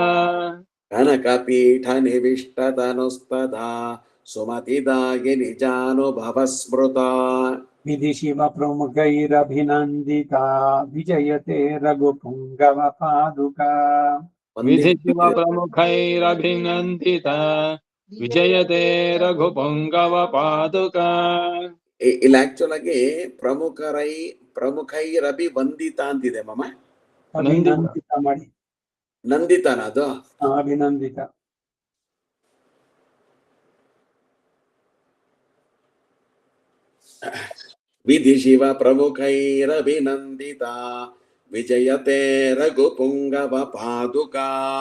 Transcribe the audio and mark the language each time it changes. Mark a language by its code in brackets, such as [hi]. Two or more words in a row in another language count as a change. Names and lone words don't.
[sa] कनकपीठ निविष्टतनुस्तदा सुमतिदायिनि जानुभव स्मृता विधि शिव प्रमुखैरभिनन्दिता विजयते रघुपुङ्गव पादुका विधि शिव प्रमुखैरभिनन्दिता विजयते रघुपुङ्गव पादुका [kn] ಇಲ್ಲ ಆಕ್ಚುಲ್ ಆಗಿ [sa] ಪ್ರಮುಖೈರಭಿ ವಂದಿತ [kn] ಅಂತಿದೆ ಮಮ್ಮ ಅಭಿನಂದಿತ ಮಾಡಿ ನಂದಿತಾನ ಅದು ಅಭಿನಂದಿತ [sa] ವಿಧಿ ಶಿವ ಪ್ರಮುಖೈರಭಿನಂದಿತ ವಿಜಯತೆ ರಘುಪುಂಗವ ಪಾದುಕಾ